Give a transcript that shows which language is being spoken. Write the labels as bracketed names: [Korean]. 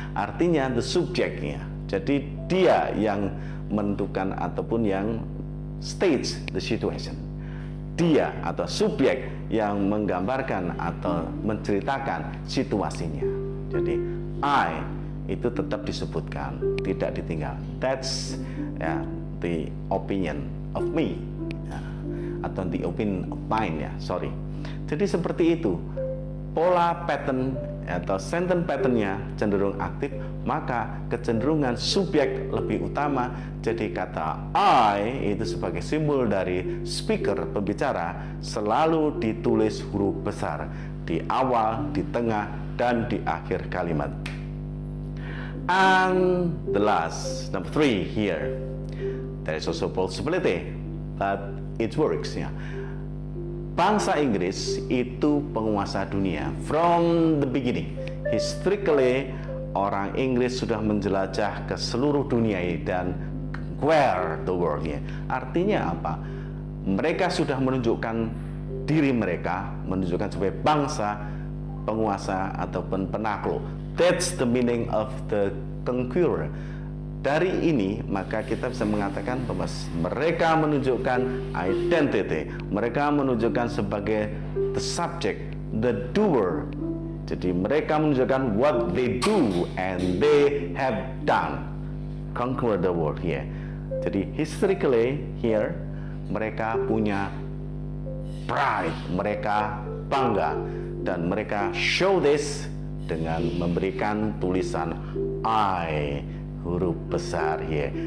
[Indonesian] Artinya the subjeknya. Jadi dia yang menentukan ataupun yang [English] stage the situation. [Indonesian] Dia atau subjek yang menggambarkan atau menceritakan situasinya. Jadi I itu tetap disebutkan, tidak ditinggal. [English] That's the opinion of me [Indonesian] atau [English] the opinion of mine ya, sorry. [Indonesian] Jadi seperti itu pola pattern atau sentence patternnya cenderung aktif, maka kecenderungan subjek lebih utama. Jadi kata I itu sebagai simbol dari speaker, pembicara, selalu ditulis huruf besar di awal, di tengah, dan di akhir kalimat. [English] And the last, number 3 here, there is also possibility that it works ya. [Indonesian] Bangsa Inggris itu penguasa dunia [English] from the beginning. [Indonesian] Historically, orang Inggris sudah menjelajah ke seluruh dunia dan [English] conquer the world [Indonesian] ya. Artinya apa? Mereka sudah menunjukkan diri mereka, menunjukkan sebagai bangsa penguasa ataupun penakluk. [English] That's the meaning of the conqueror. [Indonesian] Dari ini maka kita bisa mengatakan bahwa mereka menunjukkan identity, mereka menunjukkan sebagai [English] the subject, the doer. [Indonesian] Jadi mereka menunjukkan [English] what they do and they have done, conquer the world here. [Indonesian] Jadi historically here mereka punya pride, mereka bangga, dan mereka [English] show this [Indonesian] dengan memberikan tulisan I huruf besar here.